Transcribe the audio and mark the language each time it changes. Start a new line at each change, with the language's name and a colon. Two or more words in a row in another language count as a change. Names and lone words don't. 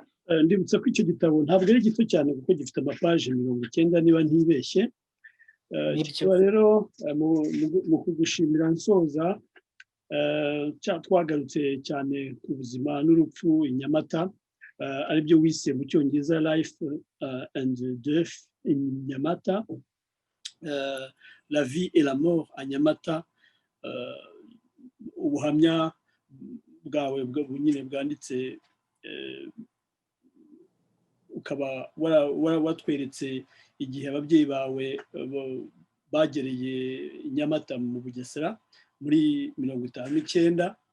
Kinyarwanda: Ndibutsa ko icyo gitabo ntabwo ari gito cyane, kuko gifite amapaji 90 niba ntibeshye. Kiba rero mu kugushimira nsoza, twagarutse cyane ku buzima n'urupfu i Nyamata, aribyo wise mu cyongereza
English: life and death in Nyamata,
French: la vie et la mort à Nyamata.
Kinyarwanda: Ubuhamya bwawe nyine bwanditse ukaba watweretse igihe ababyeyi bawe bagereye i Nyamata mu Bugesera muri 59